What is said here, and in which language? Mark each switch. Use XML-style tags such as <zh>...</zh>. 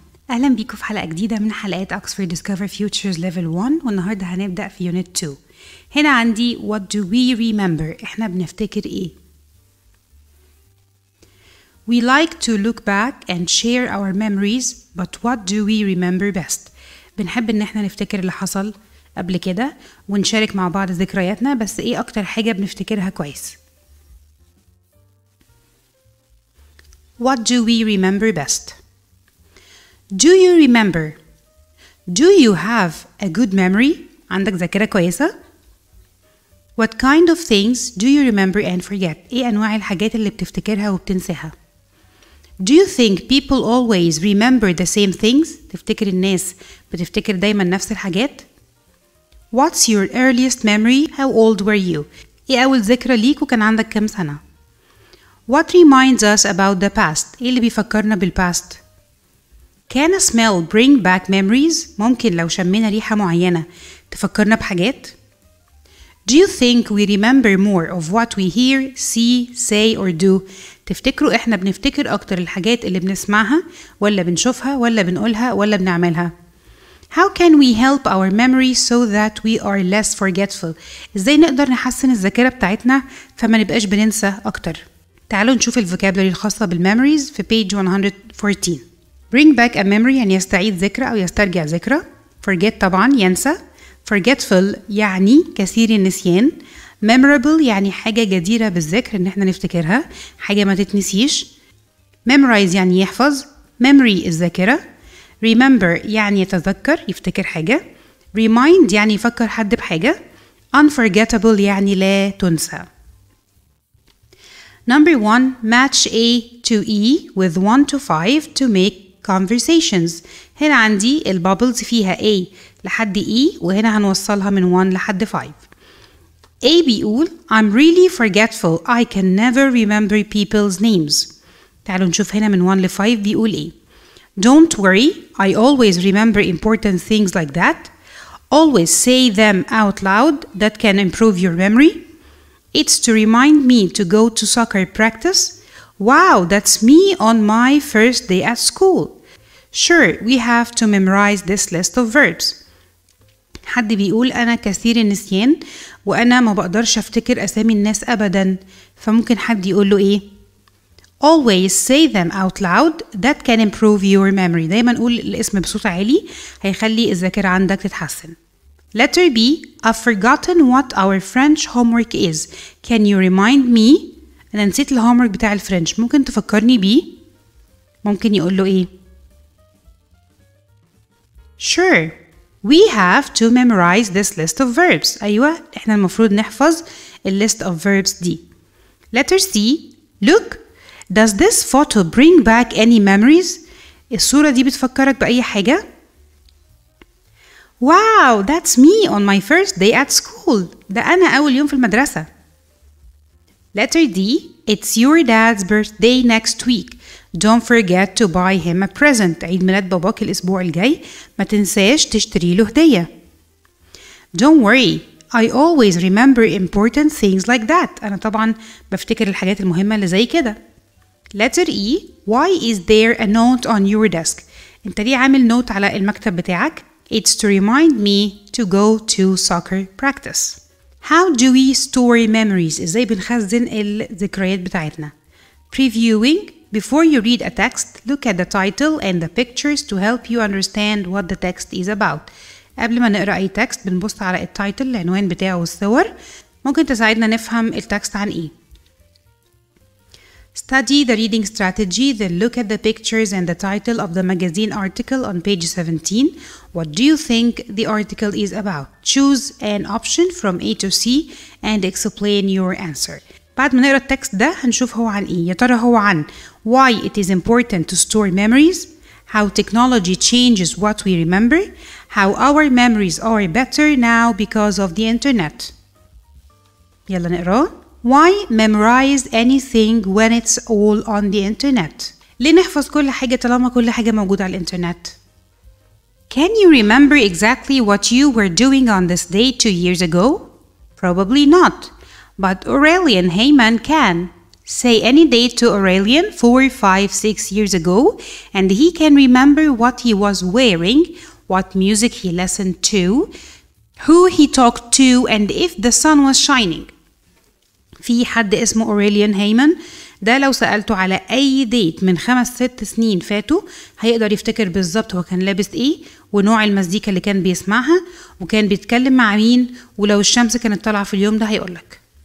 <ar>أهلا بيكم في حلقة جديدة من حلقات Oxford Discover Futures Level 1 والنهاردة هنبدأ في Unit 2.</ar> <en>هنا عندي What do we remember؟</en> <ar>إحنا بنفتكر إيه؟</ar> <en>We like to look back and share our memories, but what do we remember best؟</en> <ar>بنحب إن إحنا نفتكر اللي حصل قبل كده ونشارك مع بعض ذكرياتنا، بس إيه أكتر حاجة بنفتكرها كويس؟</ar> <en>What do we remember best؟ Do you remember? Do you have a good memory?</en> <ar>عندك ذاكرة كويسة؟</ar> <en>What kind of things do you remember and forget?</en> <ar>إيه أنواع الحاجات اللي بتفتكرها وبتنساها؟</ar> <en>Do you think people always remember the same things?</en> <ar>تفتكر الناس بتفتكر دايما نفس الحاجات؟</ar> <en>What's your earliest memory? How old were you?</en> <ar>إيه أول ذكرى ليك وكان عندك كام سنة؟</ar> <en>What reminds us about the past?</en> <ar>إيه اللي بيفكرنا بالpast؟</ar> <en>Can a smell bring back memories?</en> <ar>ممكن لو شمينا ريحة معينة تفكرنا بحاجات؟</ar> <en>Do you think we remember more of what we hear, see, say or do?</en> <ar>تفتكروا إحنا بنفتكر أكتر الحاجات اللي بنسمعها ولا بنشوفها ولا بنقولها ولا بنعملها؟</ar> <en>How can we help our memory so that we are less forgetful?</en> <ar>إزاي نقدر نحسن الذاكرة بتاعتنا فما نبقاش بننسى أكتر؟ تعالوا نشوف الفوكابولري الخاصة بالميموريز في page 114. Bring back a memory يعني يستعيد ذكرى أو يسترجع ذكرى. Forget طبعا ينسى. Forgetful يعني كثير النسيان. Memorable يعني حاجة جديرة بالذكر إن احنا نفتكرها، حاجة ما تتنسيش. Memorize يعني يحفظ. Memory الذاكرة. Remember يعني يتذكر يفتكر حاجة. Remind يعني يفكر حد بحاجة. Unforgettable يعني لا تنسى.</ar> <en>Number 1. Match A to E with 1 to 5 to make conversations.</en> <ar>هنا عندي البابلز فيها A لحد E وهنا هنوصلها من 1 لحد 5.</ar> <en>A بيقول I'm really forgetful. I can never remember people's names.</en> <ar>تعالوا نشوف هنا من 1 ل 5 بيقول إيه.</ar> <en>Don't worry. I always remember important things like that. Always say them out loud. That can improve your memory. It's to remind me to go to soccer practice. Wow, that's me on my first day at school. Sure, we have to memorize this list of verbs.</en> <ar>حد بيقول أنا كثير النسيان وأنا ما بقدرش أفتكر أسامي الناس أبدا، فممكن حد يقول له إيه؟</ar> <en>Always say them out loud. That can improve your memory.</en> <ar>دايما نقول الاسم بصوت عالي هيخلي الذاكرة عندك تتحسن.</ar> <en>Letter B. I've forgotten what our French homework is. Can you remind me?</en> <ar>أنا نسيت الهومورك بتاع الفرنش، ممكن تفكرني بيه؟ ممكن يقول له إيه؟</ar> <en>Sure. We have to memorize this list of verbs.</en> <ar>أيوة، إحنا المفروض نحفظ list of verbs دي.</ar> <en>Letter C. Look. Does this photo bring back any memories?</en> <ar>الصورة دي بتفكرك بأي حاجة؟</ar> <en>Wow, that's me on my first day at school.</en> <ar>ده أنا أول يوم في المدرسة.</ar> <en>Letter D. It's your dad's birthday next week. Don't forget to buy him a present.</en> <ar>عيد ميلاد باباك الأسبوع الجاي، ما تنساش تشتري له هدية.</ar> <en>Don't worry. I always remember important things like that.</en> <ar>أنا طبعا بفتكر الحاجات المهمة اللي زي كده.</ar> <en>Letter E. Why is there a note on your desk?</en> <ar>أنت ليه عامل نوت على المكتب بتاعك؟</ar> <en>It's to remind me to go to soccer practice. How do we store memories?</en> <ar>إزاي بنخزن الذكريات بتاعتنا؟ Previewing.</ar> <en>Before you read a text, look at the title and the pictures to help you understand what the text is about.</en> <ar>قبل ما نقرأ أي تكست بنبص على التايتل العنوان بتاعه والصور، ممكن تساعدنا نفهم التكست عن إيه.</ar> <en>Study the reading strategy, then look at the pictures and the title of the magazine article on page 17. What do you think the article is about? Choose an option from A to C and explain your answer.</en> <ar>بعد ما نقرأ التكست ده هنشوف هو عن</ar> <en>إيه. يا ترى هو عن why it is important to store memories, how technology changes what we remember, how our memories are better now because of the internet.</en> <ar>يلا نقرأ.</ar> <en>Why memorize anything when it's all on the internet?</en> <ar>ليه نحفظ كل حاجة طالما كل حاجة موجودة على الإنترنت؟</ar> <en>Can you remember exactly what you were doing on this day 2 years ago? Probably not. But Aurelian Heyman can. Say any date to Aurelian 4, 5, 6 years ago and he can remember what he was wearing, what music he listened to, who he talked to and if the sun was shining.</en> <ar>في حد اسمه أوريليان هيمن، ده لو سألته على أي ديت من 5-6 سنين فاتوا هيقدر يفتكر بالظبط هو كان لابس إيه ونوع المزيكا اللي كان بيسمعها وكان بيتكلم مع مين، ولو الشمس كانت طالعة في اليوم ده هيقولك.</ar>